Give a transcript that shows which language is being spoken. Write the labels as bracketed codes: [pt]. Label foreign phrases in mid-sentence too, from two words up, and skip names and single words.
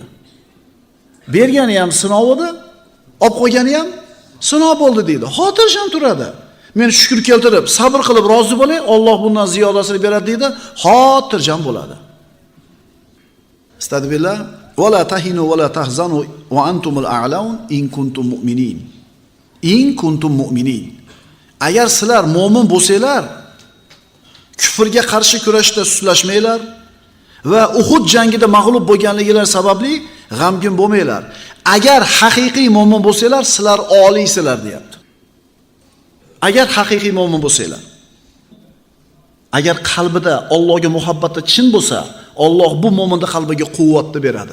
[uz] Bergani ham sinov edi, olib qo'ygani ham sinov bo'ldi deydi. Xotirjam turadi. Men shukr keltirib, sabr qilib rozi bo'lay, Alloh bundan ziyodasini beradi deydi, xotirjam bo'ladi. [ar] أستغفر الله. ولا تهنوا ولا تحزنوا وأنتم الأعلون إن كنتم مؤمنين. إن كنتم مؤمنين. [uz] Agar sizlar mu'min bo'lsanglar, kufrga qarshi kurashda sustlashmanglar va Uhud jangida mag'lub bo'lganligingiz sababli g'amgin bo'lmanglar. Agar haqiqiy mu'min bo'lsanglar, sizlar oliysizlar deyapti. Agar haqiqiy mu'min bo'lsanglar, agar qalbida Allohga muhabbati chin bo'lsa, Alloh bu mu'minning qalbiga quvvatni beradi.